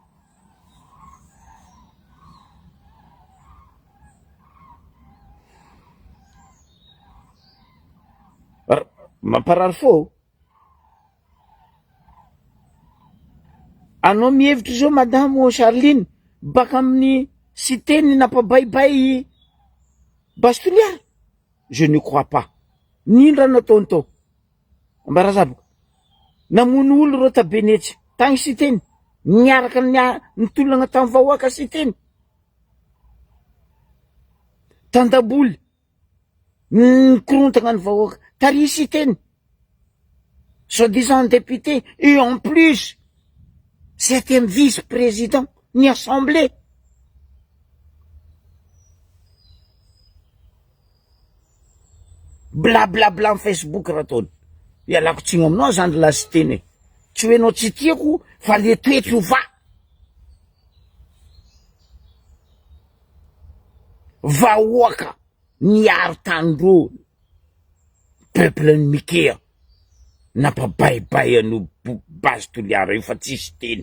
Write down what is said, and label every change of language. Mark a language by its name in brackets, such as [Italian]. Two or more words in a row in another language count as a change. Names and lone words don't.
[Malagasy] Mamparary fô. Anao mihevitry zao madamo Charline baka amin'ny cité-ny nampabaibay Basy Toliara? [French] Je ne crois pas. [Malagasy] Nino raha nataony tao? Ambarazabo. Namono olo reo tabenetsy tagny cité-ny. Niaraka nitolagna tamin'ny vahoaka cité-ny. Tandaboly. Nikorontagna ny vahoaka tary cité-ny. [French] Soi-disant député. Et en plus, c'était vice-président ni assemblée. [Malagasy] Blablabla amin'ny Facebook raha taony. Ialako tsigny aminao zany lasiteny. Tsy hoe anao tsy tiako fa le toetry ho va. Vahoaka niaro tandro peuple ny Mikea nampabaibay an'o Basy Toliara io fa tsisy teny.